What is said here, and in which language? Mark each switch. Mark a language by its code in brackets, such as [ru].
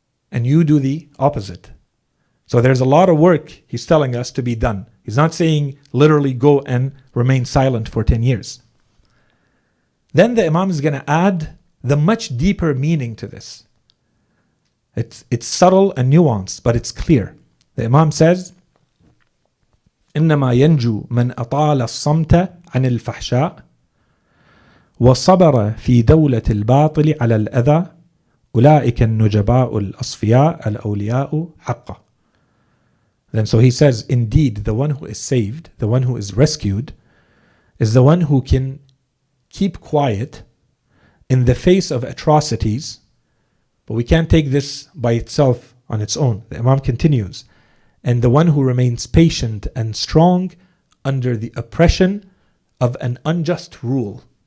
[en] And you do the opposite. So there's a lot of work he's telling us to be done. He's not saying literally go and remain silent for 10 years. Then the Imam is going to add the much deeper meaning to this. It's subtle and nuanced, but it's clear. The Imam says, [ar] إنما ينجو من أطال الصمت عن الفحشاء وصبر في دولة الباطل على الأذى أولئك النجباء الأصفياء الأولياء حقا. [en] Then so he says, indeed, the one who is saved, the one who is rescued, is the one who can keep quiet in the face of atrocities. But we can't take this by itself on its own. The Imam continues, and the one who remains patient and strong under the oppression of an unjust rule.